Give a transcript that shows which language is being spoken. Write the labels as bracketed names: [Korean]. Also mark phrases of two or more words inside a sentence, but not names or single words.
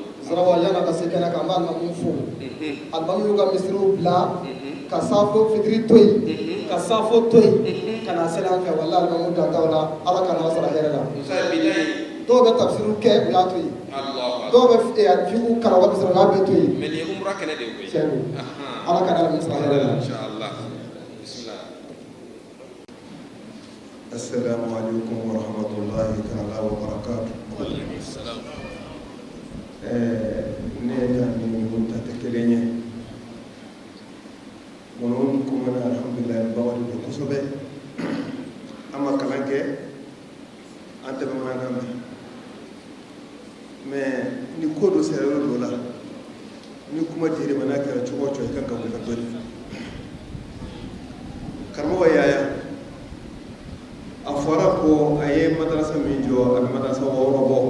[Bambara] Sarawa yana ka se kɛnɛ kan, an b'a namun fo. Alimamu y'u ka misiriw bila, ka safo fitiri to yen, ka safo to yen, ka na seli an fɛ, walahi alimamu dantaw la, Ala ka n'aw sara hɛrɛ la. Dɔw bɛ tafsiriw kɛ u y'a to yen, dɔw bɛ fiqhu kalan wa misiri n'a bɛ to yen. Mais nin ye umra kɛnɛ de ye koyi. Ala ka n'aw sara hɛrɛ la. [Arabic] إن شاء الله. بسم الله. السلام عليكم ورحمة الله تعالى وبركاته. [Bambara] Ne ni mun ta kelen ye. Mun kuma na alhamdulillah bawali da kusobe. Amma kalan kɛ an tɛmɛ mankan mɛn. Mais ni ko dɔ sera yɔrɔ dɔ la, ni kuma dir'i ma n'a kɛra cogo o cogo i kan ka wuli ka dɔni. Karamɔgɔ Yaya, a fɔra ko a ye madrasa min jɔ, a bɛ madrasa 6 bɔ.